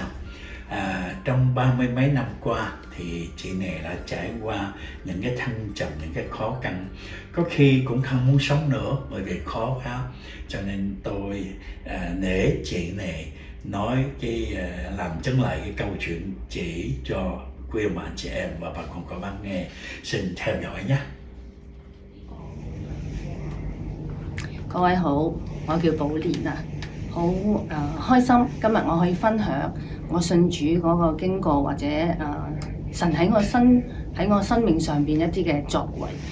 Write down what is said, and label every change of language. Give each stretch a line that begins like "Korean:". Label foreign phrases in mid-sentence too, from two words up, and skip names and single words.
Vietnamese: Trong 30 mấy năm qua thì chị này đã trải qua những cái thăng trầm, những cái khó khăn, có khi cũng không muốn sống nữa bởi vì khó quá. Cho nên tôi nể chị này nói làm chứng lại cái câu chuyện chỉ cho quý ông anh chị em và bà con cô bác nghe. Xin theo dõi nhé.
Cantonese: 各位好，我叫寶蓮啊，好開心今日我可以分享我信主嗰個經過，或者神喺我生命上邊一啲嘅作為。